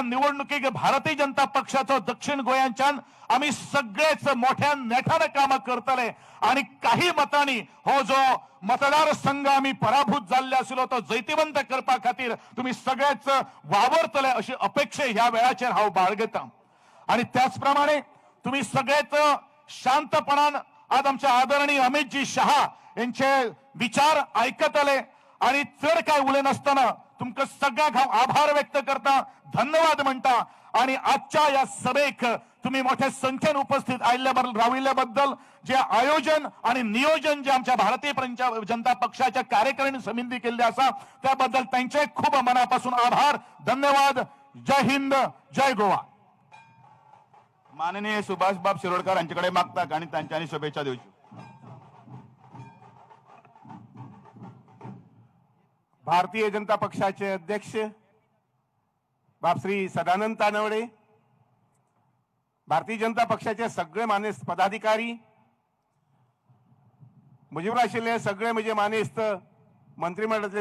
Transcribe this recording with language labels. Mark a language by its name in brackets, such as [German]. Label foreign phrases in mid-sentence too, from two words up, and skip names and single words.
[Konkani] निवडणुकीक भारतीय जनता पक्षाचो दक्षिण गोंयांच्यान आम्ही सगळेच मोठ्या नेटाने काम करतले आणि काही मतांनी हो जो मतदारसंघ आम्ही पराभूत झाले आशिल्लो तो जैतिवंत करपा खातीर तुम्ही सगळेच वावरतले अशी अपेक्षा ह्या वेळाचेर हांव बाळगता आणि त्याचप्रमाणे तुम्ही सगळेच शांतपणान आज आमचे आदरणीय अमितजी शहा यांचे विचार ऐकतले आणि चढ काय उलयनासतना तुमकां सगळ्यांक हांव आभार व्यक्त करता धन्यवाद म्हणटा आणि आजच्या या सभेक तुम्ही मोठ्या संख्येन उपस्थित राविल्ल्या बद्दल जे आयोजन आणि नियोजन जे आमच्या भारतीय जनता पक्षाच्या कार्यकारिणी समिती केले असा त्याबद्दल त्यांचे खूप मनापासून आभार धन्यवाद जय हिंद जय गोवा माननीय सुभाष बाब शिरोडकर यांच्याकडे मागतात आणि त्यांच्यानी शुभेच्छा देऊची भारतीय जनता पक्षाचे अध्यक्ष बापश्री सदानंद तानवडे, भारतीय जनता पक्षाचे सगळे मानेस्त पदाधिकारी, मुजीबर आशिल्ले सगळे म्हणजे मानेस्त मंत्रिमंडळातले